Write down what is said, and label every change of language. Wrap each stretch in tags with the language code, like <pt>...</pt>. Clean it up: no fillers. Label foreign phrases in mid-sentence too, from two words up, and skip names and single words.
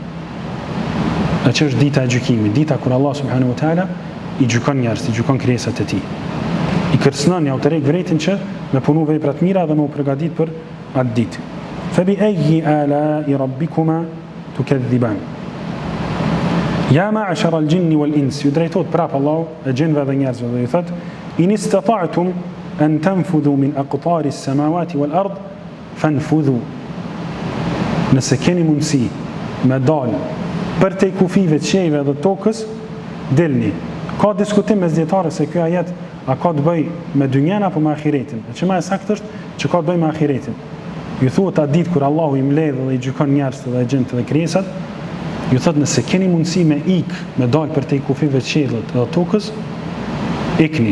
<sq>E që është dita e gjykimit, dita kur Allah</sq> <ar>سبحانه وتعالى</ar> <sq>i gjykon njerëzit, i gjykon krijesat e tij. I kërcënon, ja u tërheq vretin që me punu vepra të mira dhe me u përgatit për atë ditë.</sq> <ar>فبأي آلاء ربكما تكذبان. يا معشر الجن والإنس.</ar> <sq>Ju drejtohet prap Allahu e gjinëve dhe njerëzve dhe ju thot:</sq> <ar>"إن استطعتم أن تنفذوا من أقطار السماوات والأرض فانفذوا."</ar> <sq>Nëse keni mundësi me dalë për te kufive të qiejve dhe tokës, dilni. Ka diskutim mes dietarëve se ky ajet a ka të bëj me dynjen apo me ahiretin. E që më saktë është që ka të bëj me ahiretin. Ju thuhet atë ditë kur Allahu i mbledh dhe i gjykon njerëzit dhe gjinët dhe krijesat, ju thot nëse keni mundësi me me dalë për te kufive të qiellit dhe tokës, ikni.</sq>